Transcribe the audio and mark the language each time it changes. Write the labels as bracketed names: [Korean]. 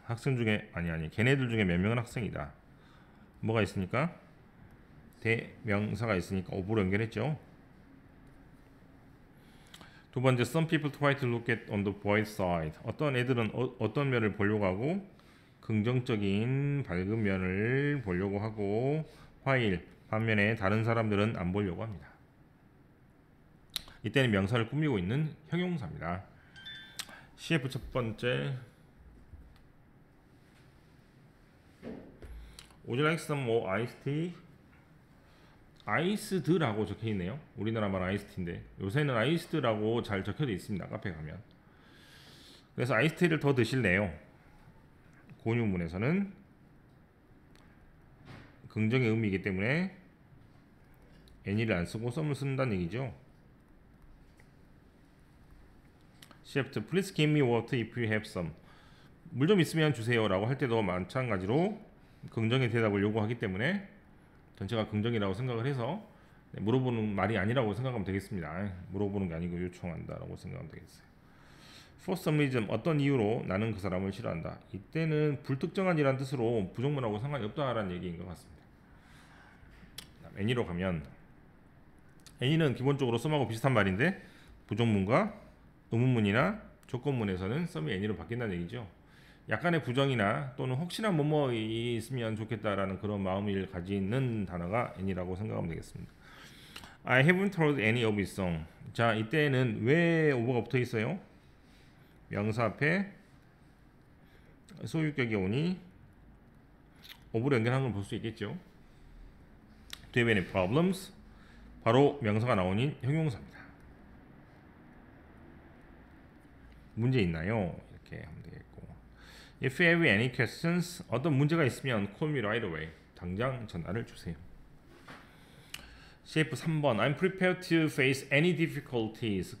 [Korean] 학생 중에 걔네들 중에 몇 명은 학생이다. 뭐가 있으니까? 대명사가 있으니까 of로 연결했죠. 두 번째, [English] some people try to look at on the bright side. [Korean] 어떤 애들은 어떤 면을 보려고 하고, 긍정적인 밝은 면을 보려고 하고, while 반면에 다른 사람들은 안 보려고 합니다. 이때는 명사를 꾸미고 있는 형용사입니다. [English] CF [Korean] 첫 번째, [English] Would you like some more iced tea? [Korean] 아이스드라고 적혀있네요. 우리나라 말 아이스티인데 요새는 아이스드라고 잘 적혀져 있습니다. 카페 가면. 그래서 아이스티를 더 드실래요? 고유문에서는 긍정의 의미이기 때문에 any를 안 쓰고 some을 쓴다는 얘기죠. [English] Chef, please give me water if you have some. [Korean] 물 좀 있으면 주세요 라고 할 때도 마찬가지로 긍정의 대답을 요구하기 때문에 전체가 긍정이라고 생각을 해서 물어보는 말이 아니라고 생각하면 되겠습니다. 물어보는 게 아니고 요청한다라고 생각하면 되겠어요. [English] For some reason, [Korean] 어떤 이유로 나는 그 사람을 싫어한다. 이때는 불특정한이라는 뜻으로 부정문하고 상관이 없다라는 얘기인 것 같습니다. any로 가면 any는 기본적으로 some하고 비슷한 말인데 부정문과 의문문이나 조건문에서는 some이 any로 바뀐다는 얘기죠. 약간의 부정이나 또는 혹시나 뭐뭐 있으면 좋겠다라는 그런 마음을 가지는 단어가 any라고 생각하면 되겠습니다. [English] I haven't heard any of his song. [Korean] 자, 이때는 왜 over가 붙어 있어요? 명사 앞에 소유격이 오니 over로 연결한 걸 볼 수 있겠죠. [English] Do you have any problems? [Korean] 바로 명사가 나오니 형용사입니다. 문제 있나요? 이렇게 하면 되겠고, [English] If you have any questions, [Korean] 어떤 문제가 있으면 [English] call me right away. [Korean] 당장 전화를 주세요. [English] CF 3번, I'm prepared to face any difficulties.